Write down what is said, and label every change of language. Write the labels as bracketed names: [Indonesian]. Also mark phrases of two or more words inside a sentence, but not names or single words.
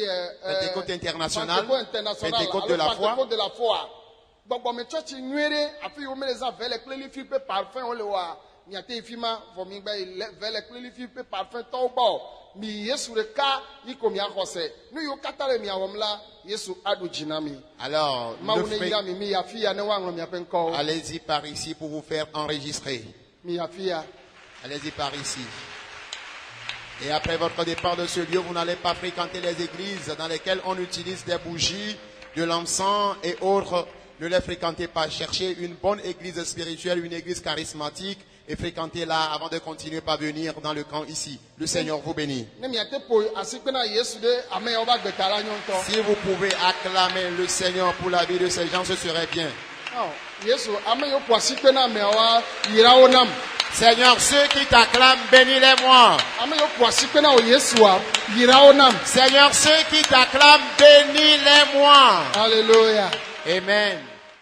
[French] Pentecôte international, Pentecôte international. Pentecôte de la foi. Pentecôte de la foi. [Ewe] Gbɔgbɔme tsɔtsi nyuie ɖe afi yi wo me le zã vɛ le kple lifi ƒe parfum wo le wa. Miate yi fi ma vɔ mi gbe yi le vɛ le kple lifi ƒe parfum tɔwo gbɔ. Mi Yesu ɖeka yi ko miaxɔ se. Nu yiwo katã le miawɔm la, Yesu aɖu dzi na mi. [French] alors [Ewe] Mawu ne ne fré- yra mi yi afi ya ne woaŋlɔ miaƒe ŋkɔwo. [French] allez-y par ici pour vous faire enregistrer. [Ewe] Mi yi afi ya. [French] Allez-y par ici. Et après votre départ de ce lieu, vous n'allez pas fréquenter les églises dans lesquelles on utilise des bougies, de l'encens et autres. Ne les fréquentez pas. Cherchez une bonne église spirituelle, une église charismatique et fréquentez-la avant de continuer par venir dans le camp ici. Le Seigneur vous bénit. [Ewe] Ne miate po asikpe na Yesu ɖe ame yawo va gbe ta la nyɔ ŋutɔ. [French] Si vous pouvez acclamer le Seigneur pour la vie de ces gens, ce serait bien. [Ewe] Oh, Yesu ame yiwo po asikpe na ameawoa yra wo nam. [French] Seigneur, ceux qui t'acclament, bénis-les-moi. [Ewe] Ame yiwo po asikpe na wo Yesua yra wo nam. [French] Seigneur, ceux qui t'acclament, bénis-les-moi. Alléluia. Amen.